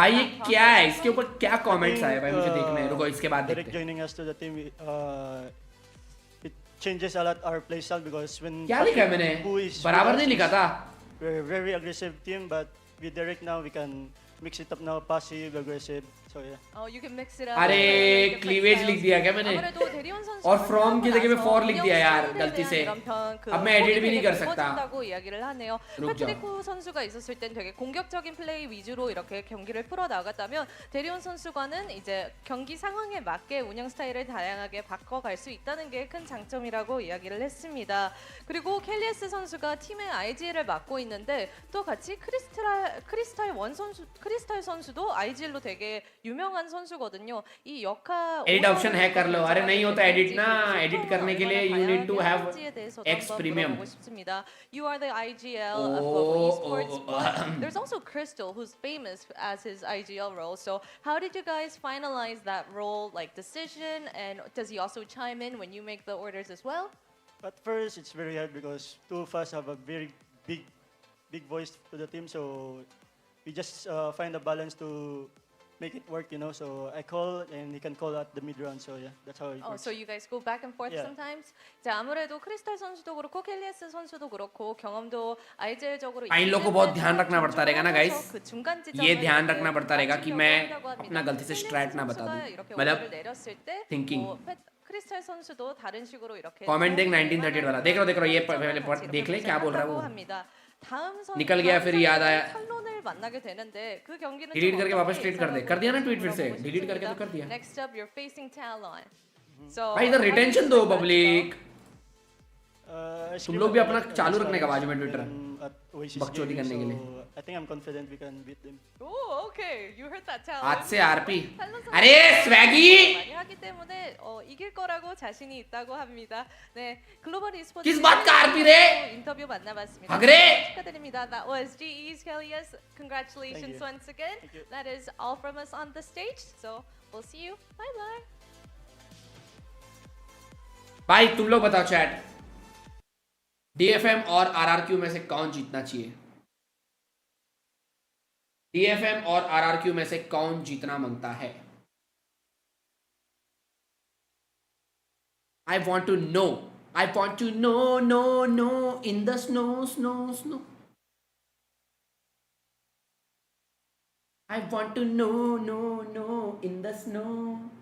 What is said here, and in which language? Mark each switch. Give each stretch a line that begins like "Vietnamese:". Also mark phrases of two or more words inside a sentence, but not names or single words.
Hindi: भाई ये
English: that
Hindi: क्या है?
English: process
Hindi: इसके
English: went?
Hindi: ऊपर क्या कमेंट्स आए भाई? मुझे देखना है, रुको इसके बाद देखते हैं.
English: joining us to the team, it changes a lot our play style because when
Hindi: क्या लिखा है मैंने? बराबर नहीं लिखा था.
English: we're a very aggressive team, but with Derek now we can mix it up now, passive, aggressive. So yeah. Oh, you can mix it up.
Hindi: अरे
English: different
Hindi: क्लीवेज लिख
English: styles.
Hindi: दिया क्या मैंने?
Korean: 아무래도 대리원 선수가
Hindi: और from की जगह पे for लिख दिया यार
Korean: 영상에
Hindi: गलती से.
Korean: 대한 이런 그
Hindi: अब मैं edit भी नहीं कर
Korean: 폼이 되게
Hindi: सकता.
Korean: 깊어진다고 이야기를 하네요.
Hindi: रुक जाओ.
Korean: 패트리코 선수가 있었을 땐 되게 공격적인 플레이 위주로 이렇게 경기를 풀어 나갔다면 대리원 선수과는 이제 경기 상황에 맞게 운영 스타일을 다양하게 바꿔갈 수 있다는 게 큰 장점이라고 이야기를 했습니다. 그리고 켈리에스 선수가 팀의 IGL을 맡고 있는데 또 같이 크리스탈 선수도 IGL로 되게 유명한 선수거든요. 이 역할
Hindi: एडिट ऑप्शन है कर लो. अरे नहीं होता एडिट ना. एडिट करने के लिए
English: you need to have X premium. You are the IGL of global esports. But there's also Crystal, who's famous as his IGL role. So how did you guys finalize that role, like decision, and does he also chime in when you make the orders as well? At first, it's very hard because two of us have a very big voice to the team. So we just find a balance to make it work, you know. So I call and he can call at the mid round. So yeah, that's how it works. So you guys go back and forth Yeah. sometimes.
Korean: 자, 아무래도 크리스탈 선수도 그렇고 켈리에스 선수도 그렇고 경험도 IGL적으로
Hindi: इन लोग को बहुत ध्यान रखना पड़ता रहेगा ना गाइस.
Korean: 그 중간
Hindi: ये
Korean: 지점을
Hindi: ध्यान रखना पड़ता रहेगा कि मैं
Korean: 한다고 합니다.
Hindi: अपना गलती से स्ट्रैट ना बता दूं.
Korean: 이렇게
Hindi: मतलब
Korean: 오더를 내렸을 때
English: thinking.
Korean: 크리스탈 선수도 다른 식으로 이렇게
Hindi: कमेंट देख 1938 वाला. देख लो ये पहले देख ले क्या बोल रहा है वो.
Korean: 다음 선
Hindi: निकल गया फिर याद आया.
Korean: 탈론을 만나게 되는데 그 경기는
Hindi: डिलीट करके वापस ट्वीट कर दे. कर दिया ना ट्वीट फिर से. डिलीट करके तो कर दिया.
English: Next up, you're facing Talon. So
Hindi: भाई इधर रिटेंशन दो पब्लिक. तुम लोग भी अपना चालू रखने का बाजू में ट्विटर बकचोदी करने के लिए.
English: I think I'm confident we can beat them. Oh, okay. You heard that, Talon.
Hindi: आज से आरपी. अरे स्वैगी.
Korean: 많이 하기 때문에 이길 거라고 자신이 있다고 합니다. 네, 글로벌 e스포츠
Hindi: किस बात का आरपी रे?
Korean: 인터뷰 만나봤습니다.
Hindi: भागरे.
Korean: 축하드립니다.
English: That was GE's Kelly's. Congratulations once again. That is all from us on the stage. So we'll see you. Bye bye.
Hindi: भाई तुम लोग बताओ चैट. DFM और RRQ में से कौन जीतना चाहिए? DFM और RRQ में से कौन जीतना मांगता है?
English: I want to know. I want to know, no, in the snow. I want to know, no, in the snow.